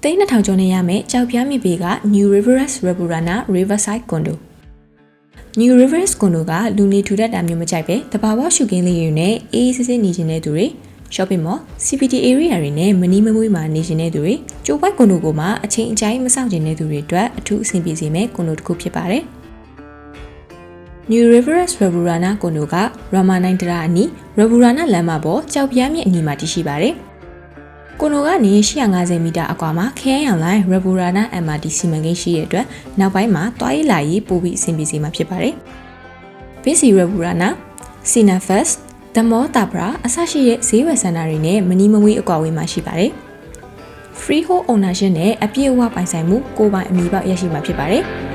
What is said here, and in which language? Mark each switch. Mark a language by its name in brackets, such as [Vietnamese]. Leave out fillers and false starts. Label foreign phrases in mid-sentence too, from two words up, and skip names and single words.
[Burmese] သိန်း2000ကျော်နဲ့ရမယ်ကြောက်ပြားမြေပေးက New River's Reburana Riverside Condo New River's Condo ကလူနေထူထပ်တာမျိုးမကြိုက်ပဲတဘာဝရှုခင်းလေးတွေနဲ့အေးအေးဆေးဆေးနေခြင်းတဲ့သူတွေ [English] shopping mall CBD area [Burmese] တွေနဲ့မနီးမမွေးမှာနေခြင်းတဲ့သူတွေကျိုးပွိုက်ကွန်ဒိုကိုမှအချိန်အကျိုင်းမစောင့်ခြင်းတဲ့သူတွေအတွက်အထူးအဆင်ပြေစေမယ့်ကွန်ဒိုတစ်ခုဖြစ် ပါတယ် New River's Reburana Condo က Rama 9 တရာအနီး Reburana လမ်းမပေါ်ကြောက်ပြားမြစ်အနီးမှာတည်ရှိပါတယ်။ကွန်ဒိုကနေ850မီတာအကွာမှာခရိုင်အောင်လိုင်း Reburana MRT စီမံကိန်းရှိတဲ့အတွက်နောက်ပိုင်းမှာတွားရေးလာရေးပိုပြီးအဆင်ပြေစေမှာဖြစ်ပါတယ်။ Busy Reburana, Sina Fest, The Mall Tabra အစရှိတဲ့ဈေးဝယ်စင်တာတွေနဲ့မနီးမဝေးအကွာအဝေးမှာရှိပါတယ်။ [English] Freehold ownership [Burmese] နဲ့အပြည့်အဝပိုင်ဆိုင်မှုကိုယ်ပိုင်အမည်ပေါက်ရရှိမှာဖြစ်ပါတယ်။